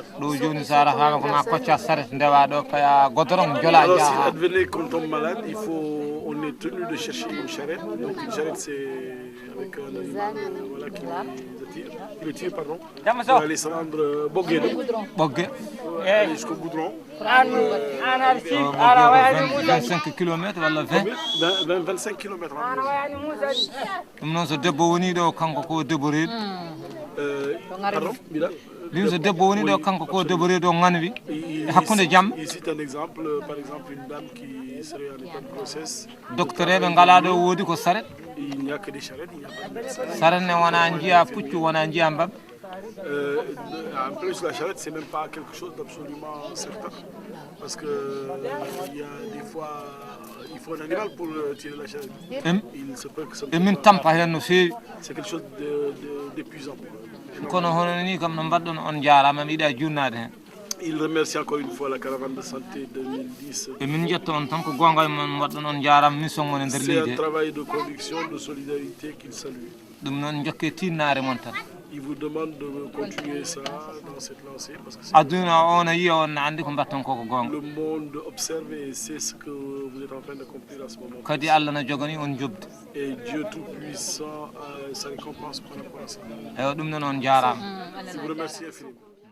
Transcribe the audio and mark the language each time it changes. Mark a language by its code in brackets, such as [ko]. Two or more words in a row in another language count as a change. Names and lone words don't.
[fr] Alors s'il advenait qu'on tombe malade, on est tenu de chercher une charrette. Donc une charrette c'est avec un animal voilà, qui le tire, pardon, pour aller se rendre Bogué jusqu'au Goudron. [ff] 25 km wala 20 [fr] 25 km. [ff] ɗum noon so debbo woni ɗo kanko ko debbo reedu ɗum so debbo woni ɗo kanko ko debbo reedu o ganwi hakkude jamma [fr] ici un exemple par exemple une dame qui serait en état de grossesse [ff] docteur eɓe ngala ɗo woodi ko saret [fr] il n'y a que des charrettes il n'y a pas de médecin [ff] saret ne wona jiya puccu wona jiya mbabɓe [fr] en plus la charrette c'est même pas quelque chose d'absolument certain parce que il y a des fois il faut un animal pour tirer la charrette. Il se peut que ça c'est quelque chose d'épuisant. Il remercie encore une fois la caravane de santé 2010. C'est un travail de conviction, de solidarité qu'il salue. il vous demande de continuer ça dans cette lancée parce que [ff] aduna on yi on andi ko batton ko gonga [fr] le monde observe et c'est ce que vous êtes en train d'accomplir à ce moment. [ff] kadi Allah na jogani on jobdi [fr] Et Dieu tout-puissant sa récompense par rapport à ça. [ff] e dum non jarama. [fr] Je vous remercie infiniment.